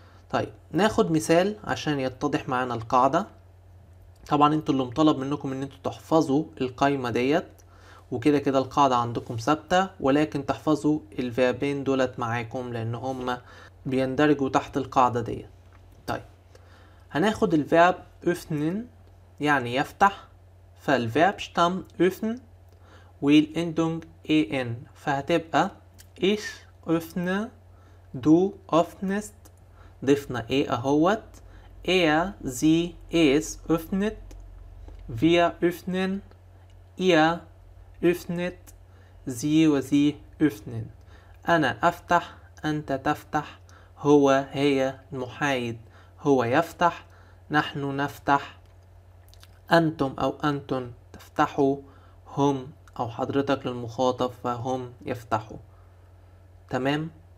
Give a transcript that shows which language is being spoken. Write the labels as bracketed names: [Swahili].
[Arabic] طيب ناخد مثال عشان يتضح معانا القاعدة. طبعا انتوا اللي مطالب منكم ان انتوا تحفظوا القايمة ديت، وكده كده القاعدة عندكم ثابتة، ولكن تحفظوا الفيربين دولت معاكم لان هم بيندرجوا تحت القاعدة ديت. [German] طيب هناخد الفيرب öffnen [Arabic] يعني يفتح، فالفيرب شتام [German] öffnen والendung en، [Arabic] فهتبقى [German] ich öffne، du öffnest، [Arabic] ضفنا ايه اهوت، [German] er sie es öffnet، wir öffnen، ihr öffnet، sie وزي öffnen. [Arabic] أنا أفتح، أنت تفتح، هو هي المحايد هو يفتح، نحن نفتح، أنتم أو أنتن تفتحوا، هم أو حضرتك للمخاطب فهم يفتحوا. تمام.